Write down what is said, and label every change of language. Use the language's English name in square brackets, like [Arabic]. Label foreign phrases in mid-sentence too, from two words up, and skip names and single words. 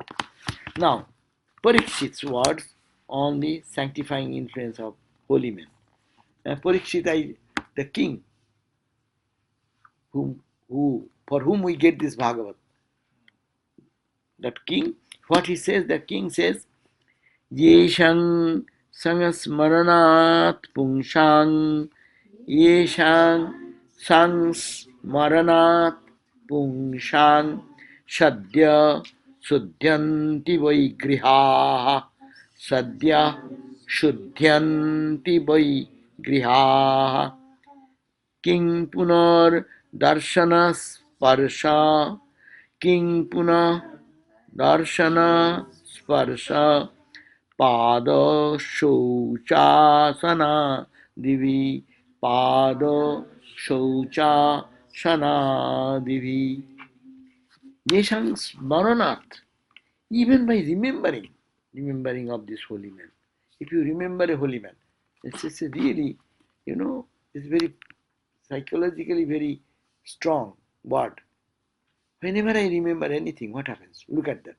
[English] Now, Parikshit's words on the sanctifying influence of holy men. Parikshit, the king, for whom we get this Bhagavat. That king, what he says, the king says, [Sanskrit] Yeshang संस्मरणात् पुंसां, येषां संस्मरणात् पुंसां, सद्य शुद्ध्यन्ति वै गृहाः, सद्यः शुद्ध्यन्ति वै गृहाः, किं पुनर् दर्शन स्पर्श, किं पुनः दर्शन स्पर्श, पाद शौचासन दिवि, पाद शौचासन दिवि. येषां स्मरणात्, [English] even by remembering of this holy man. If you remember a holy man, it's just a really, it's very psychologically very strong word. Whenever I remember anything, what happens? Look at that.